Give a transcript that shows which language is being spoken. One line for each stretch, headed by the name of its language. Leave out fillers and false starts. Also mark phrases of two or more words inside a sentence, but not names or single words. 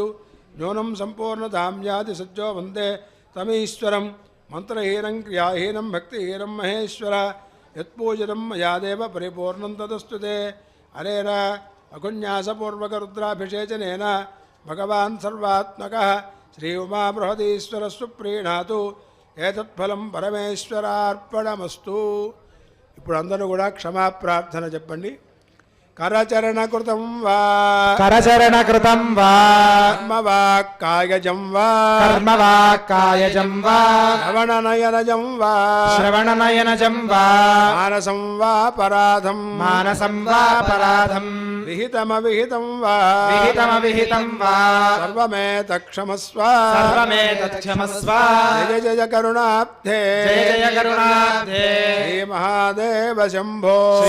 Sanskrit: न्यूनं सम्पूर्णतां याति सज्जो वन्दे तमीश्वरं मंत्रहीनं क्रियाहीनं भक्तिहीनं महेश्वर यत्पूजितं मया देव परिपूर्णं तदस्तु ते अनेन अकुन्यासपूर्वकरुद्राभिषेचनेन भगवान् सर्वात्मकः श्री उमाबृहदीश्वरः सुप्रीणातु एतत्फलं परमेश्वरार्पणमस्तु
Telugu: ఇప్పుడు అందరూ కూడా క్షమాప్రార్థన చెప్పండి
Sanskrit: करचरणकृतं वा करचरणकृतं वा कर्मवाक्कायजं वा कर्मवाक्कायजं वा श्रवणनयनजं वा श्रवणनयनजं वा मानसं वा पराधं विहितमविहितं वा सर्वमेतत्क्षमस्व जय जय करुणाब्धे श्री महादेव शंभो